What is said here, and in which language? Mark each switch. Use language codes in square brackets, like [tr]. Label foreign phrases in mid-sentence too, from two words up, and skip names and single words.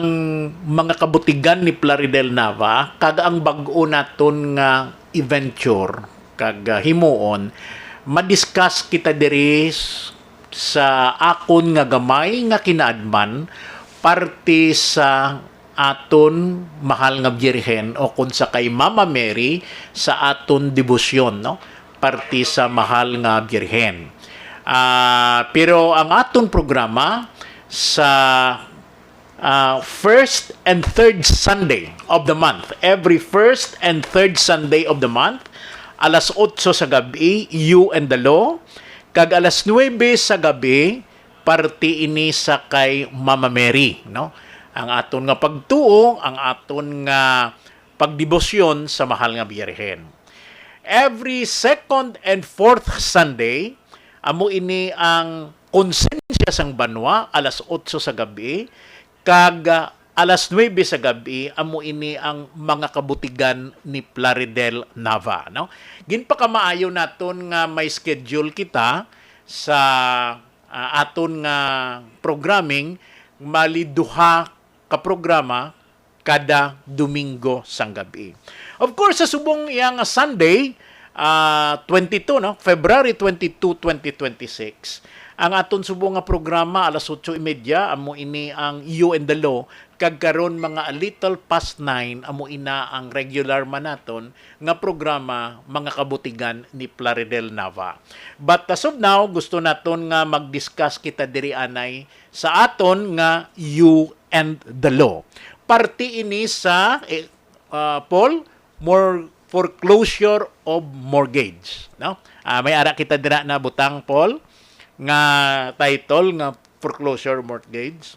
[hil] mga kabutigan ni Plaridel Nava, kag ang bag-o naton nga adventure kag himuon madiscuss kita diri sa akon nga gamay nga kinaadman parte sa aton mahal nga Birhen o kun sa kay Mama Mary sa aton debosyon no parte sa mahal nga Birhen. Pero ang aton programa sa [en] first and third Sunday of the month. Every first and third Sunday of the month, [hil] alas 8 sa gabi, You and the Law. Kag alas 9 sa gabi, parte ini sa kay Mama Mary. No? Ang aton nga pagtuo, ang aton nga pagdebosyon sa mahal nga Birhen. [en] Every second and fourth Sunday, [hil] amo ini ang konsensya sang banwa, alas 8 sa gabi, kag alas 9 sa gabi amo ini ang mga kabutigan ni Plaridel Nava no ginpakamaayo naton nga may schedule kita sa aton nga programming maliduha ka programa kada Domingo sang gabi. [en] Of course [hil] sa subong iyang Sunday 22 no February 22, 2026 ang aton subong nga programa alas 8:30 amo ini ang You and the Law kag karon mga [en] a little past 9 [hil] amo ina ang regular man naton nga programa mga kabutigan ni Plaridel Nava. [en] But as of now [hil] gusto naton nga mag-discuss kita diri anay sa aton nga You and the Law. Parte ini sa Paul [en] foreclosure of mortgage [hil] no. May ara kita dira na butang Paul nga title nga [en] foreclosure mortgage.